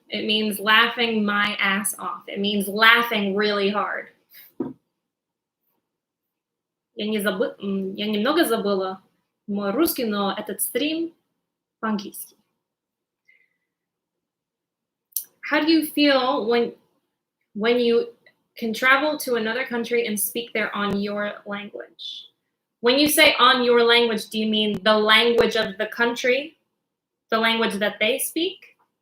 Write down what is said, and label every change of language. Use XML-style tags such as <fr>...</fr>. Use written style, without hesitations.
<en>It means laughing my ass off. It means laughing really hard.</en> <ru>Я немного забыла мой русский, но этот стрим по-английски.</ru> <en>How do you feel when you can travel to another country and speak there on your language? When you say on your language, do you mean the language of the country? The language that they speak?</en>